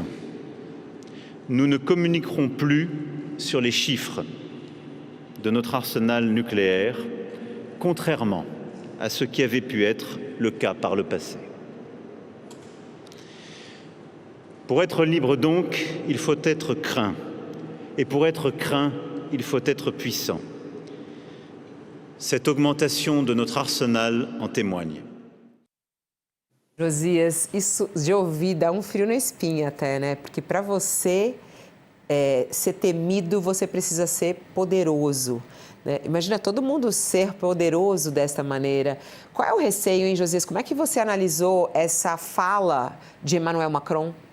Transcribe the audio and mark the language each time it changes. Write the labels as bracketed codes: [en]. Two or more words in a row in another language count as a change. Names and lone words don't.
[fr] Nous ne communiquerons plus sur les chiffres de notre arsenal nucléaire, contrairement à ce qui avait pu être le cas par le passé. Pour être libre donc, il faut être craint. Et pour être craint, il faut être puissant. Cette augmentation de notre arsenal en témoigne. [pt] Josias, isso de ouvir dá frio na espinha até, né? Porque para você ser temido, você precisa ser poderoso. Né? Imagina todo mundo ser poderoso desta maneira. Qual é o receio, hein, Josias? Como é que você analisou essa fala de Emmanuel Macron?